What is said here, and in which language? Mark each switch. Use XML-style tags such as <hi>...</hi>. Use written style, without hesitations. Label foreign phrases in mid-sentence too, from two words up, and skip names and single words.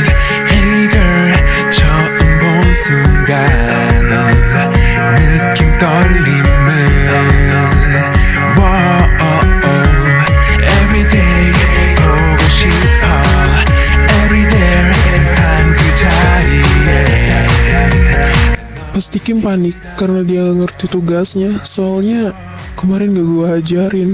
<en>Hey girl,</en> <ko>처음 본 순간 느낌 떨림을 Everyday 보고 싶어 Everyday 항상 그 자리에</ko> <id>Pasti Kim panik karena dia gak ngerti tugasnya. Soalnya kemarin gak gue ajarin.</id>